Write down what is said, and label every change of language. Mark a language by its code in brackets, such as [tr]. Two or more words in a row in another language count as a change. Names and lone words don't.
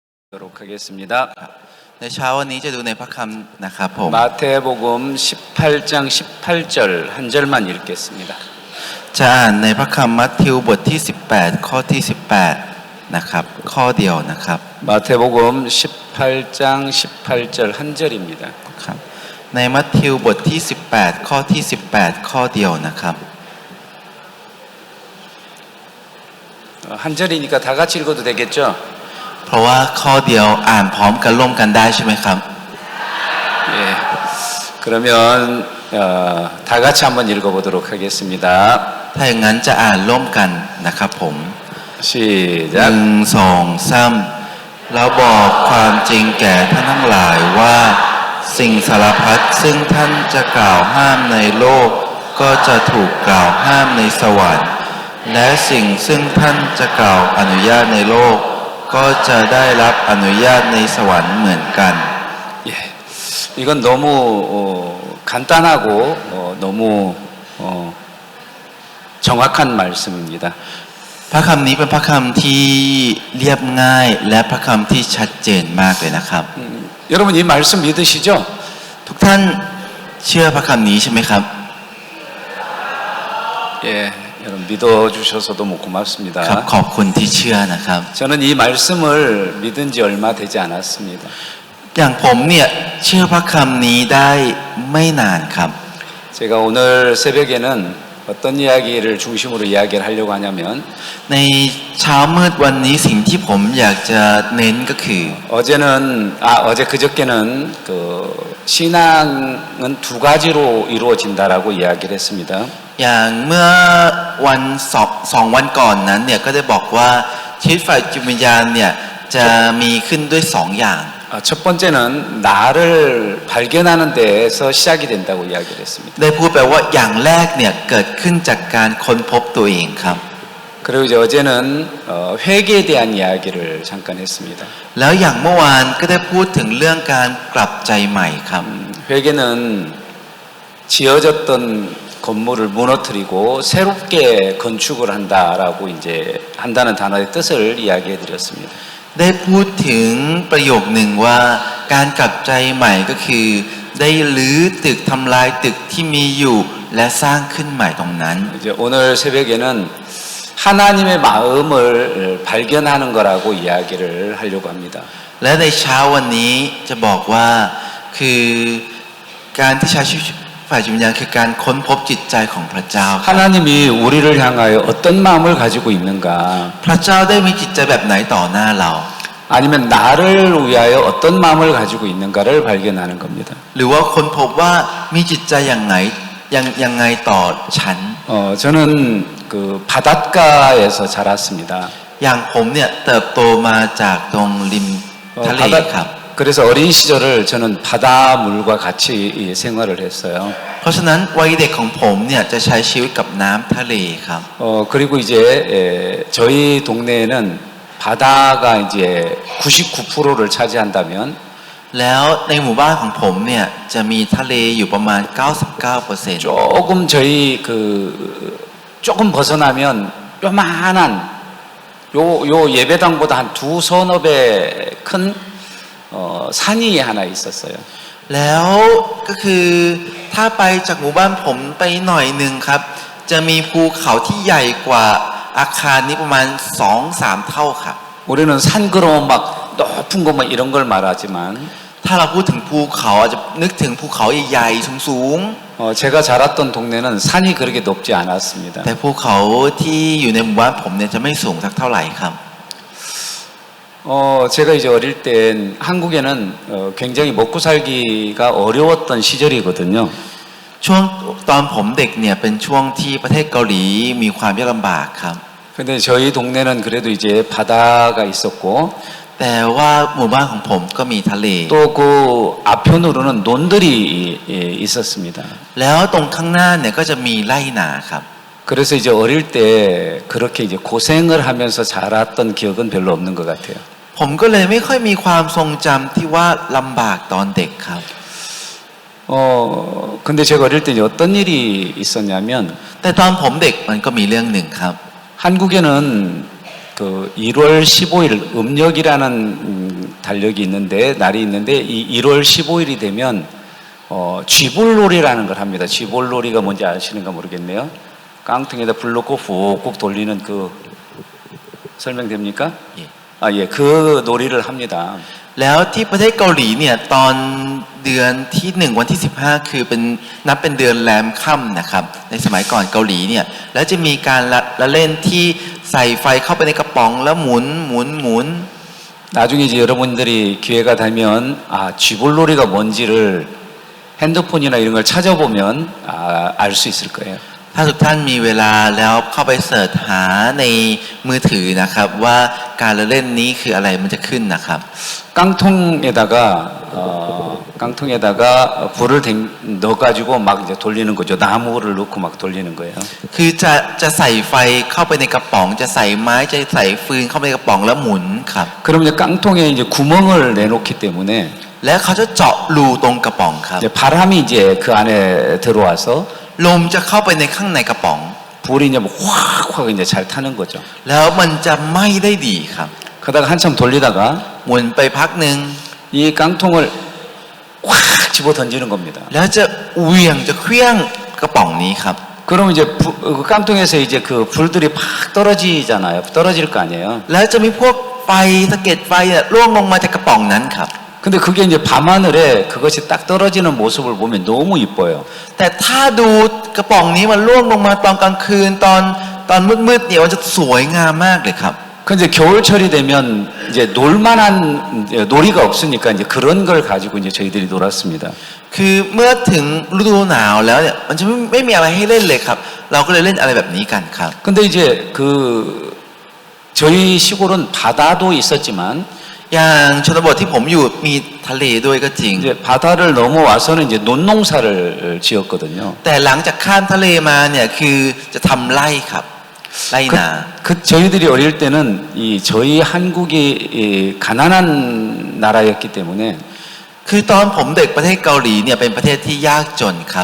[ko] 보도록 하겠습니다. [th] ในเช้าวันนี้จะดูในพระคำนะครับผม [ko] 마태복음 18장 18절 한 절만 읽겠습니다. [th] จะอ่านในพระคำมัทธิวบทที่18ข้อที่18นะครับข้อเดียวนะครับ [ko] 마태복음 18장 18절 한 절입니다. [th] ครับในมัทธิวบทที่18ข้อที่18ข้อเดียวนะครับ [ko] 한 절이니까 다 같이 읽어도 되겠죠? [th] เพราะว่าข้อเดียวอ่านพร้อมกันร่วมกันได้ใช่ไหมครับ [ko] 예. 그러면 다 같이 한번 읽어보도록 하겠습니다. [th] ถ้าอย่างนั้นจะอ่านร่วมกันนะครับผม [ko] 시작. [th] 1 2 3แล้วบอกความจริงแก่ท่านทั้งหลายว่าสิ่งสารพัดซึ่งท่านจะกล่าวห้ามในโลกก็จะถูกกล่าวห้ามในสวรรค์และสิ่งซึ่งท่านจะกล่าวอนุญาตในโลกก็จะได้รับอนุญาตในสวรรค์เหมือนกัน [ko] 예. 이건 너무 간단하고 너무 정확한 말씀입니다. [th] พระคำนี้เป็นพระคำที่เรียบง่ายและพระคำที่ชัดเจนมากเลยนะครับ [ko] 여러분 이 말씀 믿으시죠? [th] ทุกท่านเชื่อพระคำนี้ใช่ไหมครับ [ko] 예, 여러분 믿어주셔서 너무 [th] ครับ [ko] 고맙습니다. [th] ขอบคุณที่เชื่อนะครับ [ko] 저는 이 말씀을 믿은 지 얼마 되지 않았습니다. [th] อย่างผมเนี่ยเชื่อพระคำนี้ได้ไม่นานครับ [ko] 제가 오늘 새벽에는 어떤 이야기를 중심으로 이야기를 하려고 하냐면 [th] ในเช้ามืดวันนี้สิ่งที่ผมอยากจะเน้นก็คือ [ko] 어제 그저께는 그 신앙은 두 가지로 이루어진다라고 이야기를 했습니다. [th] อย่างเมื่อวันสองวันก่อนนั้นเนี่ยก็ได้บอกว่าชีวิตฝ่ายจิตวิญญาณเนี่ยจะมีขึ้นด้วยสองอย่าง [ko] 첫 번째는 나를 발견하는 데에서 시작이 된다고 이야기를 했습니다. [th] ได้พูดไปว่าอย่างแรกเนี่ยเกิดขึ้นจากการค้นพบตัวเองครับ [ko] 그리고 이제 어제는 회개에 대한 이야기를 잠깐 했습니다. [th] แล้วอย่างเมื่อวานก็ได้พูดถึงเรื่องการกลับใจใหม่ครับ [ko] 회개는 지어졌던 건물을 무너뜨리고 새롭게 건축을 한다라고 이제 한다는 단어의 뜻을 이야기해 드렸습니다. [th] ได้พูดถึงประโยคหนึ่งว่าการกลับใจใหม่ก็คือได้รื้อตึกทำลายตึกที่มีอยู่และสร้างขึ้นใหม่ตรงนั้น [ko] 이제 오늘 새벽에는 하나님의 마음을 발견하는 거라고 이야기를 하려고 합니다. [th] และในเช้าวันนี้จะบอกว่าคือการที่ใช้ชีวิตฝ่ายจิตวิญญาณคือการค้นพบจิตใจของพระเจ้า [ko] 하나님이 우리를 향하여 어떤 마음을 가지고 있는가 [th] พระเจ้าได้มีจิตใจแบบไหนต่อหน้าเรา [ko] 아니면 나를 위하여 어떤 마음을 가지고 있는가를 발견하는 겁니다. [th] หรือว่าค้นพบว่ามีจิตใจอย่างไงยังไงต่อฉัน [ko] 저는 그 바닷가에서 자랐습니다. [th] อย่างผมเนี่ยเติบโตมาจากตรงริมทะเลครับ [ko] 그래서 어린 시절을 저는 바닷물과 같이 생활을 했어요. [th] เพราะฉะนั้นวัยเด็กของผมเนี่ยจะใช้ชีวิตกับน้ำทะเลครับ [ko] 그리고 이제 저희 동네에는 바다가 이제 99%를 차지한다면 [th] แล้วในหมู่บ้านของผมเนี่ยจะมีทะเลอยู่ประมาณ 99% [ko] 조금 저희 그 조금 벗어나면 요만한 요 예배당보다 한 두 서너 배 큰 산이 하나 있었어요. [th] แล้วก็คือถ้าไปจากหมู่บ้านผมไปหน่อยหนึ่งครับจะมีภูเขาที่ใหญ่กว่าอาคารนี้ประมาณ 2-3 เท่าครับ [ko] 우리는 산 그러면 막 높은 것만 이런 걸 말하지만 [th] ถ้าเราพูดถึงภูเขาอาจจะนึกถึงภูเขาใหญ่ๆสูง [ko] 제가 자랐던 동네는 산이 그렇게 높지 않았습니다. [th] ๆแต่ภูเขาที่อยู่ในหมู่บ้านผมเนี่ยจะไม่สูงสักเท่าไหร่ครับ [ko] 제가 이제 어릴 땐 한국에는 굉장히 먹고 살기가 어려웠던 시절이거든요. [th] ช่วงตอนผมเด็กเนี่ยเป็นช่วงที่ประเทศเกาหลีมีความยากลำบากครับ [ko] 근데 저희 동네는 그래도 이제 바다가 있었고 [th] แต่ว่าหมู่บ้านของผมก็มีทะเล [ko] 또 그 앞편으로는 논들이 있었습니다. [th] แล้วตรงข้างหน้าเนี่ยก็จะมีไร่นาครับ [ko] 그래서 이제 어릴 때 그렇게 이제 고생을 하면서 자랐던 기억은 별로 없는 것 같아요. [th] ผมก็เลยไม่ค่อยมีความทรงจำที่ว่าลำบากตอนเด็กครับ [ko] 근데 제가 어릴 때 이제 어떤 일이 있었냐면 [th] แต่ตอนผมเด็กมันก็มีเรื่องหนึ่งครับ [ko] 한국에는 그 1월 15일 음력이라는 달력이 있는데 날이 있는데 이 1월 15일이 되면 쥐볼놀이라는 걸 합니다. 쥐볼놀이가 뭔지 아시는가 모르겠네요. 깡통에다 불 넣고 푹푹 돌리는 그 설명됩니까? 예. 아, 예, 그 놀이를 합니다. [th] แล้วที่ประเทศเกาหลีเนี่ยตอนเดือนที่1วันที่15คือเป็นนับเป็นเดือนแรมค่ำนะครับในสมัยก่อนเกาหลีเนี่ยแล้วจะมีการละเล่นที่ใส่ไฟเข้าไปในกระป๋องแล้วหมุนหมุนหมุน [ko] 나중에 이제 여러분들이 기회가 되면 쥐볼놀이가 뭔지를 핸드폰이나 이런 걸 찾아보면 알 수 있을 거예요. [th] ถ้าทุกท่านมีเวลาแล้วเข้าไปเสิร์ชหาในมือถือนะครับว่าการละเล่นนี้คืออะไรมันจะขึ้นนะครับ [ko] 깡통에다가 불을 넣어가지고 막 이제 돌리는 거죠. 나무를 넣고 막 돌리는 거예요. [th] คือจะใส่ไฟเข้าไปในกระป๋องจะใส่ไม้จะใส่ฟืนเข้าไปในกระป๋องแล้วหมุนครับ [ko] 그럼 이제 깡통에 이제 구멍을 내놓기 때문에 [th] แล้วเขาจะเจาะรูตรงกระป๋องครับ [ko] 이제 바람이 이제 그 안에 들어와서 [th] ลมจะเข้าไปในข้างในกระป๋อง [ko] 불이 이제 확확 이제 잘 타는 거죠. [th] แล้วมันจะไหม้ได้ดีครับ [ko] 그러다가 한참 돌리다가 [th] หมุนไปพักหนึ่ง [ko] 이 깡통을 확 집어 던지는 겁니다. [th] แล้วจะเหวี่ยงจะเคลี้ยงกระป๋องนี้ครับ [ko] 그럼 이제 그 깡통에서 이제 그 불들이 팍 떨어지잖아요. 떨어질 거 아니에요. [th] แล้วจะมีพวกไฟสะเก็ดไฟเนี่ยร่วงลงมาจากกระป๋องนั้นครับ [ko] 근데 그게 이제 밤하늘에 그것이 딱 떨어지는 모습을 보면 너무 이뻐요. [th] แต่ถ้าดูกระป๋องนี้มันร่วงลงมาตอนกลางคืนตอนมืดๆเนี่ยมันจะสวยงามมากเลยครับ [ko] 근데 겨울철이 되면 이제 놀만한 놀이가 없으니까 이제 그런 걸 가지고 이제 저희들이 놀았습니다. [th] คือเมื่อถึงฤดูหนาวแล้วเนี่ยมันจะไม่มีอะไรให้เล่นเลยครับ เราก็เลยเล่นอะไรแบบนี้กันครับ [ko] 근데 이제 저희 시골은 바다도 있었지만 [th] อย่างชนบทที่ผมอยู่มีทะเลด้วยก็จริง [ko] 이제 바다를 넘어와서는 이제 논농사를 지었거든요. [th] แต่หลังจากข้ามทะเลมาเนี่ยคือจะทำไร่ครับไร่นา [ko] 저희들이 어릴 때는 저희 한국이 가난한 나라였기 때문에 [th] คือตอนผมเด็กประเทศเกาหลีเนี่ยเป็นประเทศที่ยากจนครับ